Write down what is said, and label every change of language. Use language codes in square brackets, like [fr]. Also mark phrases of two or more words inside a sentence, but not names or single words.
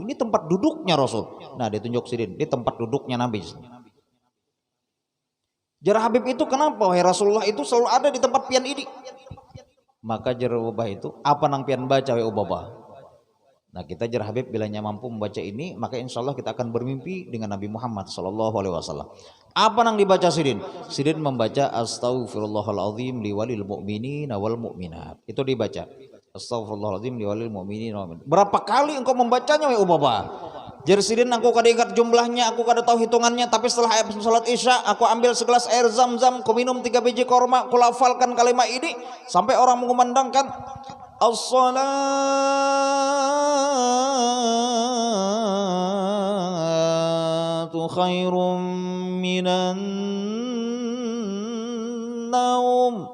[bjn] Ini tempat duduknya Rasul. Nah, ditunjuk sidin, ini tempat duduknya Nabi. Jar Habib itu kenapa wahai Rasulullah itu selalu ada di tempat pian ini? Maka jar Ubabah itu, apa nang pian baca wahai Ubabah? Nah, kita jar Habib bilanya mampu membaca ini, maka [ar] إن شاء الله [bjn] kita akan bermimpi dengan Nabi Muhammad [ar] صلى الله عليه وسلم. [bjn] Apa nang dibaca sidin? Sidin membaca [ar] أستغفر الله العظيم لي وللمؤمنين والمؤمنات. [bjn] Itu dibaca. [ar] أستغفر الله العظيم لي وللمؤمنين والمؤمنات. [bjn] Berapa kali engkau membacanya wahai Ubabah? Jar sidin, aku kada ingat jumlahnya, aku kada tahu hitungannya, tapi setelah salat Isya aku ambil segelas air Zam-Zam, ku minum 3 biji korma, ku lafalkan kalimat ini sampai orang mengumandangkan [ar] الصلاة خير من النوم.